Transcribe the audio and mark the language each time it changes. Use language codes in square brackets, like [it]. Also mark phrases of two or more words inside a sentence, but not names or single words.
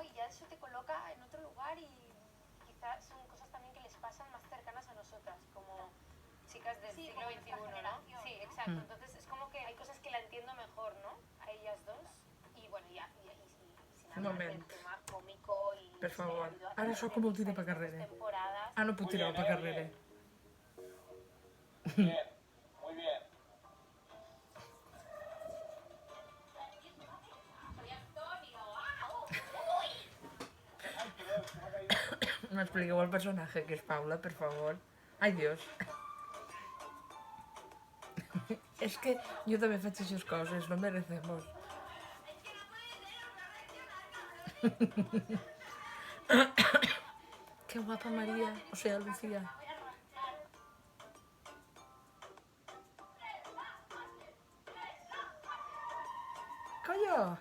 [es] Y ya eso te coloca en otro lugar y quizás son cosas también que les pasan más cercanas a nosotras, como chicas del siglo XXI, ¿no? Sí, exacto, entonces es como que hay cosas que la entiendo mejor, ¿no? A ellas dos y bueno, sin [ca] Un moment. [es] el tema cómico y [ca] Per favor. [es] ha ido [ca] Ara sóc com el tira per [es] diferentes [ca] carrere. [es] temporadas. [ca] Ah, no puc tirar per carrere. [es] Bien, muy bien. [ca] M'expliqueu el personatge que és Paula, per favor. [es] Ai, Dios. [ca] És que jo també faig aquestes coses, [es] no merecemos. Qué guapa María, o sea, Lucía. ¡Coño!